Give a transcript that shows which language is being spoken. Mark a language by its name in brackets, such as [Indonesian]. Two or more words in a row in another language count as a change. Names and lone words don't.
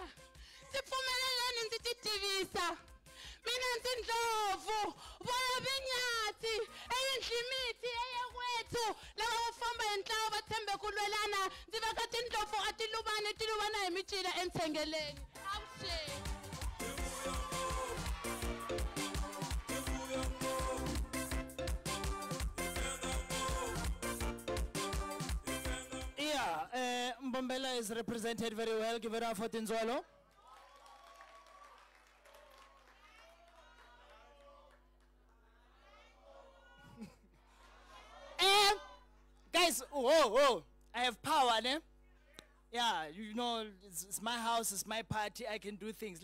[Tsonga] Ndzi pfumeleleni ndzi ti tivisa, mina ndzi ndlovu, voya vinyatsi, eyindlimiti eyewethu, lava va famba hi ntlawa va tshembe ku lwelana, ndzi veka tindlopfu a ti luvana hi micila entshengeleni. Avuxeni. [English] Yeah, Mbombela is represented very well. Give it up for Tenzwalo. Guys, whoa, I have power, ne? Yeah, you know, it's my house, it's my party, I can do things.